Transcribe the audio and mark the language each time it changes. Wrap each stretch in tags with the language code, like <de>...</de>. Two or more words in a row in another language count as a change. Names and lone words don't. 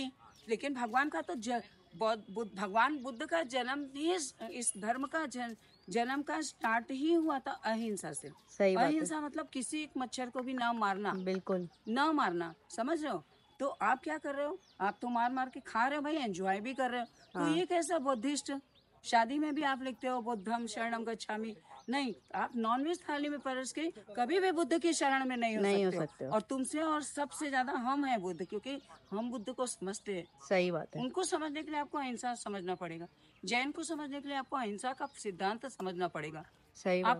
<hi>लेकिन भगवान का तो भगवान बुद्ध का जन्म ही इस धर्म का जन्म का स्टार्ट ही हुआ था अहिंसा से। सही बात है। अहिंसा मतलब किसी एक मच्छर को भी ना मारना। बिल्कुल ना मारना, समझ रहे हो? तो आप क्या कर रहे हो? आप तो मार मार के खा रहे हो भाई, एंजॉय भी कर रहे हो। तो ये कैसा बुद्धिस्ट? शादी में भी आप लिखते हो</hi> <pi>बुद्धम शरणम गच्छामि।</pi> <hi>नहीं, आप नॉनवेज थाली में परस के कभी भी बुद्ध की शरण में नहीं हो सकते हो। और तुमसे और सबसे ज्यादा हम हैं बुद्ध, क्योंकि हम बुद्ध को समझते हैं। सही बात है। उनको समझने के लिए आपको अहिंसा समझना पड़ेगा। जैन को समझने के लिए आपको अहिंसा का सिद्धांत समझना पड़ेगा। सही बात।</hi>